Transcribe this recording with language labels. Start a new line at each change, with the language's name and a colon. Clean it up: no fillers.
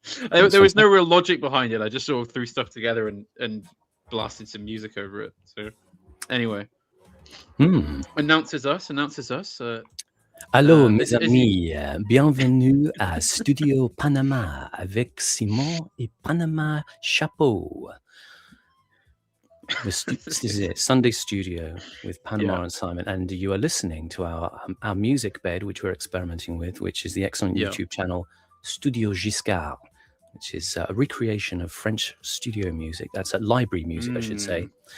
English: There was no real logic behind it. I just sort of threw stuff together and blasted some music over it. So, anyway. Announces us.
French: Allô, mes amis, bienvenue à Studio Panama avec Simon et Panama Chapeau.
English: This is it, Sunday Studio with Panama and Simon, and you are listening to our music bed, which we're experimenting with, which is the excellent YouTube channel Studio Giscard, which is a recreation of French studio music. That's library music, I should say.